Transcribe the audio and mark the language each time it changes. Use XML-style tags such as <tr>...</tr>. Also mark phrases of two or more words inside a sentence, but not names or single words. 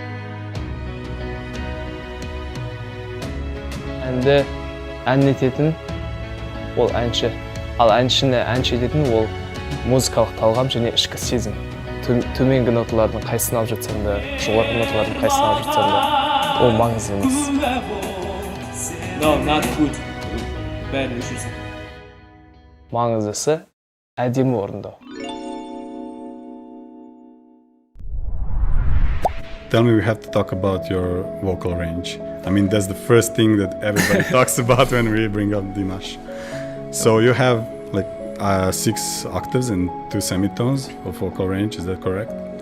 <kk>Әнді ән ететін ол әнші. Ал әншіні әнші ететін ол музыкалық талғам және ішкі сезім. Төменгі ноталардың қайсысын алып жатсаң да, жоғарғы ноталардың қайсысын алып жатсаң да, ол маңызды емес.</kk> <en>No, not good.</en> <kk>Бәрі жүрсін. Маңыздысы әдемі орындау.</kk> <en>Tell me, we have to talk about your vocal range. I mean, that's the first thing that everybody talks about when we bring up Dimash. So you have like 6 octaves and 2 semitones of vocal range, is that correct?</en>